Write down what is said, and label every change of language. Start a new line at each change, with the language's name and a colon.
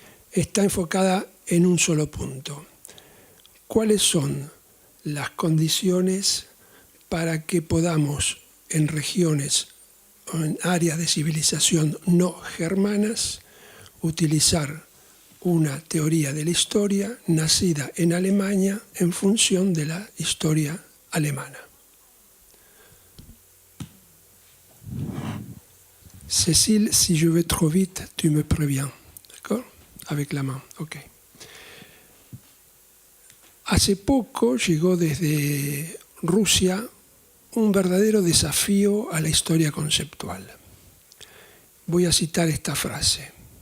Spanish: Está enfocada en un solo punto. ¿Cuáles son las condiciones para que podamos, en regiones o en áreas de civilización no germanas, utilizar una teoría de la historia nacida en Alemania en función de la historia alemana?
French: Cécile, si je vais trop vite, tu me préviens. D'accord? Avec la main. Ok.
Spanish: Hace poco llegó desde Rusia un verdadero desafío a la historia conceptual. Voy a citar esta frase.